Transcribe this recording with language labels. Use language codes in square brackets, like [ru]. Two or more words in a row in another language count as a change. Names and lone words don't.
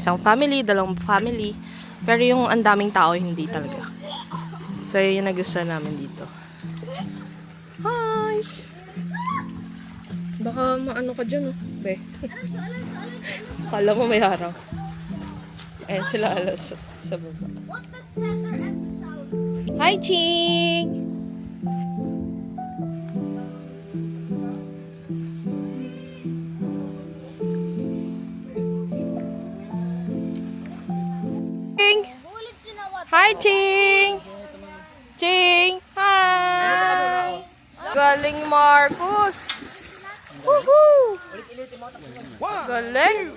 [tl] Isang family, dalawang family. Pero yung ang daming tao, hindi talaga. So, yun yung nagustuhan namin dito. Hi! Baka maano ka dyan, oh. Be. Kala mo may harang. Eh, sila alas sa baba. [en] What does letter F sound? Hi, Ching! Ching! Bullets in a what? Hi, Ching! Ching! Hi! [tl] Galing, Marcus! Woohoo! Galing!